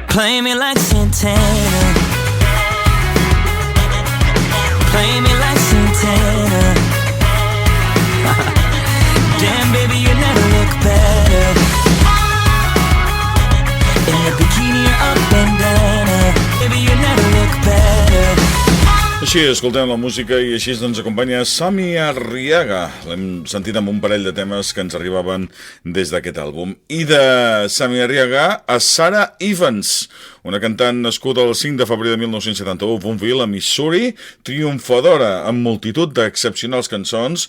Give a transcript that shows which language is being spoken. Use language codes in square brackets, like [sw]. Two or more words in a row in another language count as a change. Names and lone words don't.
[en] Play me like Santana. Play me like Santana. Damn, baby, you never look better. In a bikini or a bandana, baby, you never look better. [ca] Així escoltem la música i així ens acompanya Sammy Arriaga. L'hem sentit amb un parell de temes que ens arribaven des d'aquest àlbum. I de Sammy Arriaga a Sarah Evans, una cantant nascuda el 5 de febrer de 1971 a Boonville, a Missouri, triomfadora amb multitud d'excepcionals cançons.